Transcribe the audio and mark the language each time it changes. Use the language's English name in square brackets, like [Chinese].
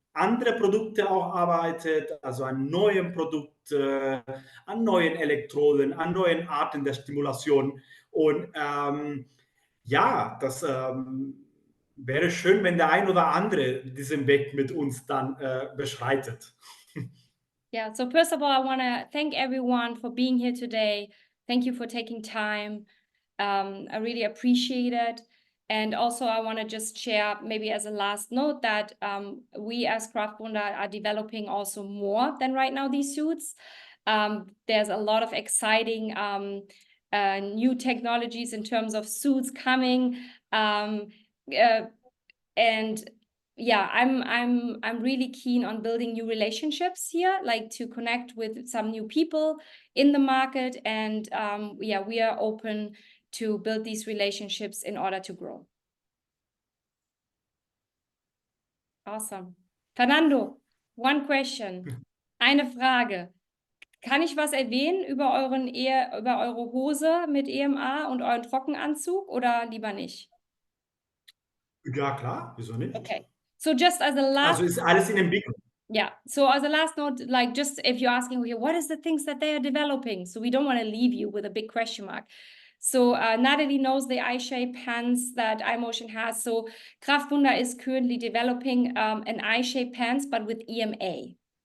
[German] andere Produkte auch arbeitet, also an neuen Produkten, an neuen Elektroden, an neuen Arten der Stimulation. Und ja, das wäre schön, wenn der ein oder andere diesen Weg mit uns dann beschreitet. [English] Yeah, so first of all, I want to thank everyone for being here today. Thank you for taking time. I really appreciate it. And also, I want to just share, maybe as a last note, that we as Kraftwunder are developing also more than right now these suits. There's a lot of exciting new technologies in terms of suits coming. And yeah, I'm really keen on building new relationships here, like to connect with some new people in the market. And yeah, we are open to build these relationships in order to grow. Awesome. Fernando, one question. [German] Eine Frage. Kann ich was erwähnen über über eure Hose mit EMA und euren Trockenanzug oder lieber nicht? Ja, klar, wieso nicht? [English] Okay. So just as a last [German] Also ist alles in Entwicklung. [English] Yeah. So as a last note, like just if you're asking, okay, what is the things that they are developing? So we don't want to leave you with a big question mark. So Natalie knows the I-shape pants that iMotion has. So Kraftwunder is currently developing an I-shape pants, but with EMA.